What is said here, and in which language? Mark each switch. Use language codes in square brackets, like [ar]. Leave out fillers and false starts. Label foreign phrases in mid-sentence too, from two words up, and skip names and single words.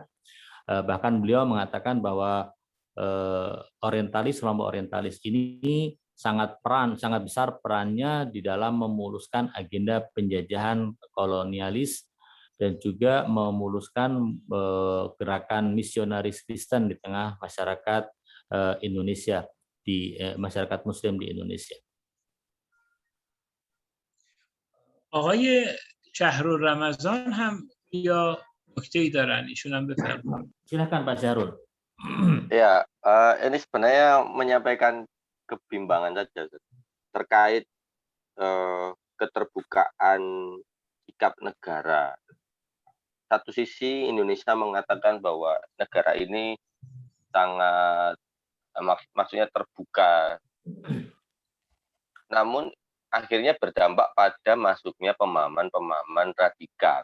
[id] Bahkan beliau mengatakan bahwa kelompok orientalis ini sangat besar perannya di dalam memuluskan agenda penjajahan kolonialis dan juga memuluskan gerakan misionaris Kristen di tengah masyarakat Indonesia, di masyarakat Muslim di Indonesia. [fa] آقای شهرالرمضان هم یا نکته‌ای دارن، ایشون هم بفرمایید. [id] Silakan Pak Syahrul. Ya, ini sebenarnya menyampaikan kebimbangan saja terkait keterbukaan sikap negara. Satu sisi Indonesia mengatakan bahwa negara ini sangat maksudnya terbuka, namun akhirnya berdampak pada masuknya pemahaman-pemahaman radikal.